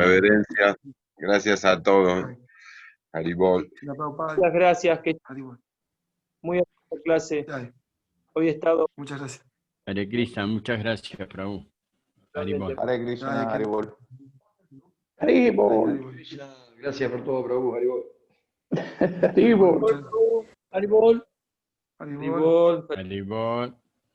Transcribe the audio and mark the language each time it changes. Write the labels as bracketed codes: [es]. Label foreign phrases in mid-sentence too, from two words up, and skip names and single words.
[es] Reverencia. Gracias a todos. Haribol. Muchas gracias. Muy buena clase. Hoy he estado. Muchas gracias. [sa] Hare Krishna, [es] muchas gracias, [bn] Prabhu. Haribol. [sa] Hare Krishna, Haribol. Haribol. [es] Gracias por todo, [bn] Prabhu. Haribol. Haribol. Haribol. Haribol.